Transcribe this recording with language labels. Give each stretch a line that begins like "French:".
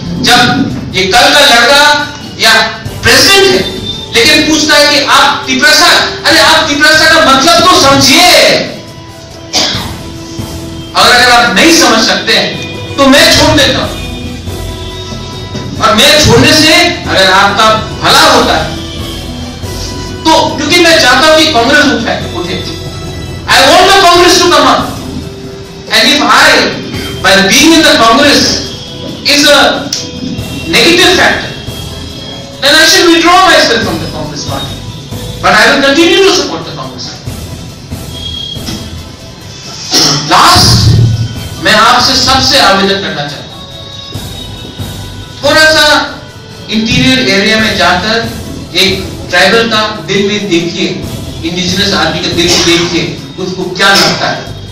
Hindi: जब ये कल का लड़का या प्रेसिडेंट है, लेकिन पूछता है कि आप तिपरासा, अरे आप तिपरासा का मतलब तो समझिए। अगर आप नहीं समझ सकते हैं तो मैं छोड़ देता हूं, और मैं छोड़ने से अगर आपका भला होता है तो, क्योंकि मैं चाहता हूं कि कांग्रेस उठे।
English: I want the Congress to come up, and if I, by being in the Congress, is a negative factor, then I should withdraw myself from the Congress party. But I will continue to support the Congress party.
Hindi: Last, मैं आपसे सबसे आवेदन करना चाहता हूं, थोड़ा सा interior area में जाकर एक ट्राइबल का दिल में देखिए, इंडिजिनस आदमी का दिल में देखिए, उसको क्या लगता है।